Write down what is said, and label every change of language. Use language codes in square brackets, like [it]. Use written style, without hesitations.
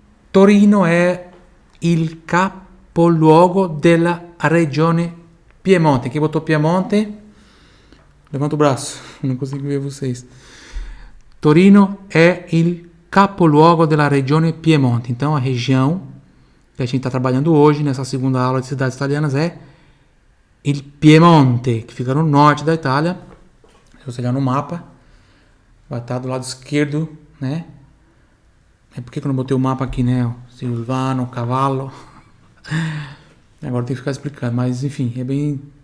[it] Torino è il capoluogo della regione Piemonte. [pt] Quem botou Piemonte? Levanta o braço, não consigo ver vocês. [it] Torino è il capoluogo della regione Piemonte. [pt] Então a região que a gente está trabalhando hoje, nessa segunda aula de cidades italianas, é il Piemonte, que fica no norte da Itália. Se você olhar no mapa, vai estar do lado esquerdo, né? É porque eu não botei o mapa aqui, né? Silvano, Cavallo. Agora tem que ficar explicando, mas enfim, é bem...